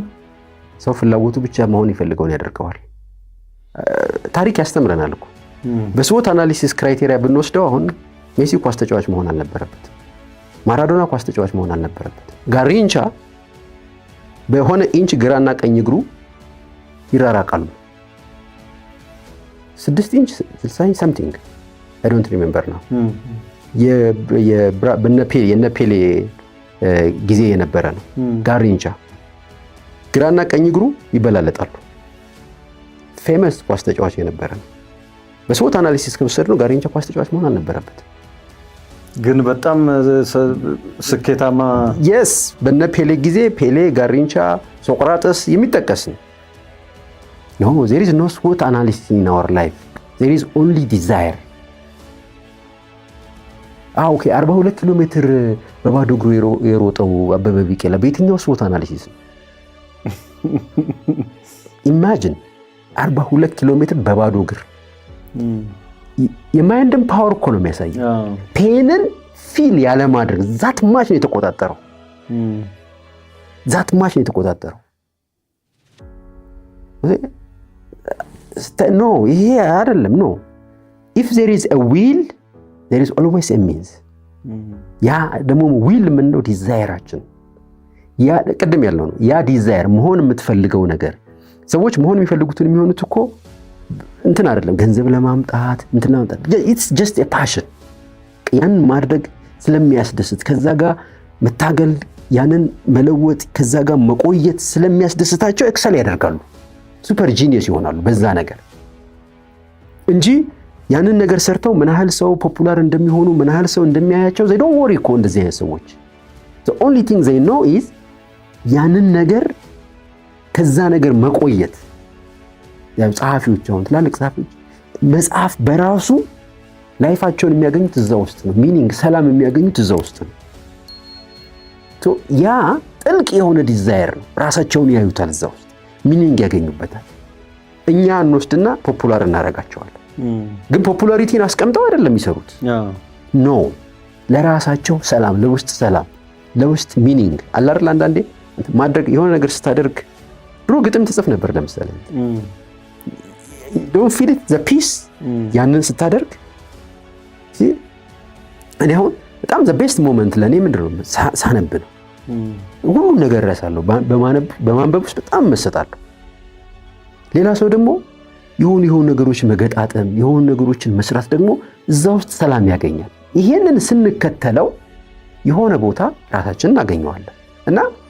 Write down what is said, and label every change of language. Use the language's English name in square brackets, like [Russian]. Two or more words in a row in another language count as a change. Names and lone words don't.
[Amharic] ሰው ፍላጎቱ ብቻ መሆን ይፈልገውን ያደርገዋል። ታሪክ ያስተምረናል እኮ። [English] SWOT analysis criteria [Amharic] ብንወስደው አሁን ሜሲ ኳስ ተጫዋች መሆን አልነበረበት። ማራዶና ኳስ ተጫዋች መሆን አልነበረበት። ጋሪንቻ በሆነ ኢንች ግራና ቀኝ እግሩ ይራራቃሉ። 6 ኢንች [English] 60 something I don't remember now [Amharic] የነ ፔሌ ጊዜ የነበረ ነው። ጋሪንቻ ግራና ቀኝ እግሩ ይበላለጣሉ። ፌመስ ኳስ ተጫዋች የነበረ ነው። [English] SWOT analysis [Amharic] ከወሰድነው ጋሪንቻ ኳስ ተጫዋች መሆን አልነበረበት፣ ግን በጣም ስኬታማ yes በነ ፔሌ ጊዜ ፔሌ፣ ጋሪንቻ፣ ሶቅራጥስ የሚጠቀስ ነው። [English] no there is no SWOT analysis in our life, there is only desire። [Amharic] ኦኬ 42 ኪሎ ሜትር በባዶ እግሩ የሮጠው አበበ ቢቂላ በየትኛው [English] SWOT analysis [Amharic] ነው? ኢማጂን 42 ኪሎ ሜትር በባዶ እግር [English] mind power [Amharic] እኮ ነው የሚያሳየው። ፔንን ፊል ያለ ማድረግ [English] that much [Amharic] ነው የተቆጣጠረው። ኖ ይሄ አይደለም። ኖ [English] if there is a will there is always a means። [Amharic] ያ ደግሞ ዊል ምንድነው? ዲዛይራችን ያ ቀደም ያለው ነው። ያ ዲዛይር መሆን የምትፈልገው ነገር ሰዎች መሆን የሚፈልጉትን የሚሆኑት እኮ እንትን አይደለም ገንዘብ ለማምጣት እንትና ማምጣት [English] it's just a passion። [Amharic] ያን ማድረግ ስለሚያስደስት ከዛ ጋር መታገል ያንን መለወጥ ከዛ ጋር መቆየት ስለሚያስደስታቸው ኤክሰል ያደርጋሉ፣ [English] super genius [Amharic] ይሆናሉ በዛ ነገር እንጂ ያንን ነገር ሰርተው ምን ያህል ሰው ፖፑላር እንደሚሆኑ ምን ያህል ሰው እንደሚያያቸው [English] they don't worry [Amharic] እኮ እንደዚህ አይነት ሰዎች [English] the only thing they know is [Amharic] ያንን ነገር ከዛ ነገር መቆየት። ያው ጸሐፊዎች አሁን ትላልቅ ጸሐፊዎች መጽሐፍ በራሱ ላይፋቸውን የሚያገኙት እዛ ውስጥ ነው። ሚኒንግ ሰላም የሚያገኙት እዛ ውስጥ ነው። ያ ጥልቅ የሆነ ዲዛይር ነው። ራሳቸውን ያዩታል እዛ ውስጥ ሚኒንግ ያገኙበታል። እኛ እንወስድና ፖፑላር እናደርጋቸዋለን። ግን ፖፑላሪቲን አስቀምጠው አይደለም የሚሰሩት። ኖ ለራሳቸው ሰላም፣ ለውስጥ ሰላም፣ ለውስጥ ሚኒንግ አለ አይደል? አንዳንዴ ማድረግ የሆነ ነገር ስታደርግ ድሮ ግጥም ትጽፍ ነበር ለምሳሌ [English] don't feel it the peace [Amharic] ያንን ስታደርግ እኔ አሁን በጣም [English] the best moment [Amharic] ለኔ ምንድነው ሳነብ ነው። ሁሉ ነገር ረሳለሁ። በማንበብ ውስጥ በጣም መሰጣለሁ። ሌላ ሰው ደግሞ የሆኑ ነገሮች መገጣጠም የሆኑ ነገሮችን መስራት ደግሞ እዛ ውስጥ ሰላም ያገኛል። ይሄንን ስንከተለው የሆነ ቦታ ራሳችንን እናገኘዋለን። እና